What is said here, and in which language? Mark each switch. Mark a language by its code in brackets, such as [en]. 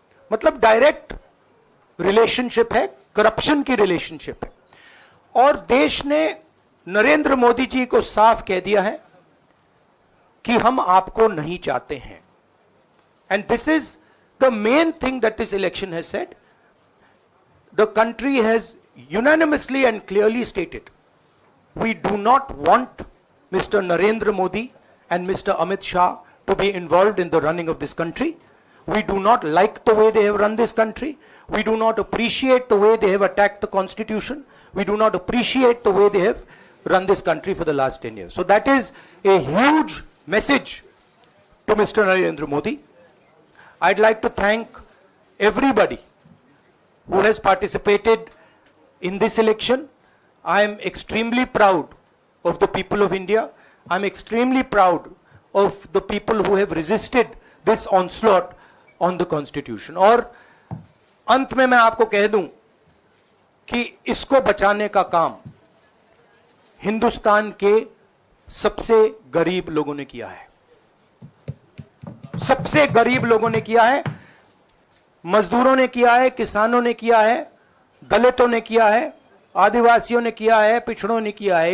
[hi] मतलब direct relationship है, corruption की रिलेशनशिप है। और देश ने नरेंद्र मोदी जी को साफ कह दिया है कि हम आपको नहीं चाहते हैं। [en] And this is the main thing that this election has said. the country has unanimously and clearly stated, we do not want Mr. Narendra Modi and Mr. Amit Shah to be involved in the running of this country. We do not like the way they have run this country. We do not appreciate the way they have attacked the constitution. We do not appreciate the way they have run this country for the last 10 years. So that is a huge message to Mr. Narendra Modi. I'd like to thank everybody who has participated in this election. I am extremely proud of the people of India. I'm extremely proud of the people who have resisted this onslaught on the constitution. [hi] और अंत में मैं आपको कह दूं कि इसको बचाने का काम हिंदुस्तान के सबसे गरीब लोगों ने किया है। सबसे गरीब लोगों ने किया है, मजदूरों ने किया है, किसानों ने किया है, दलितों ने किया है, आदिवासियों ने किया है, पिछड़ों ने किया है।